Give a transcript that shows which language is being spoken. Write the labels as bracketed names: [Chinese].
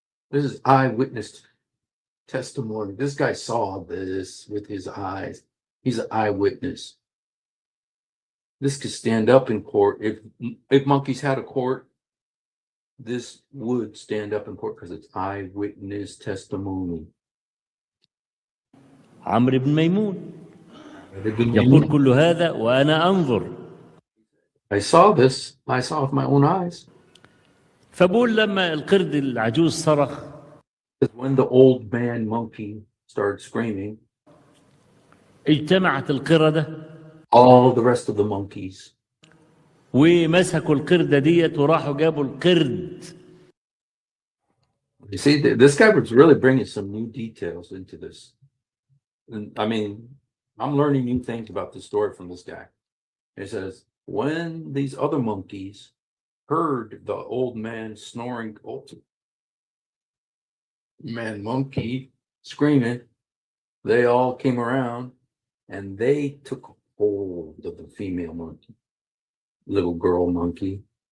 [English] This is eyewitness testimony. This guy saw this with his eyes. He's an eyewitness. This could stand up in court. If monkeys had a court, this would stand up in court because it's eyewitness testimony. [Arabic] عمرو بن ميمون يقول كل هذا وأنا أنظر. [English] I saw this. I saw with my own eyes. [Arabic] فبقول لما القرد العجوز صرخ. [English] When the old man monkey started screaming, [Arabic] اجتمعت القردة [English] all the rest of the monkeys, [Arabic] ومسكوا القردة ديت وراحوا جابوا القرد. [English] you see, this guy was really bringing some new details into this. And I mean, I'm learning new things about the story from this guy. It says, when these other monkeys heard the old man snoring, old man monkey screaming, they all came around and they took hold of the female monkey, little girl monkey.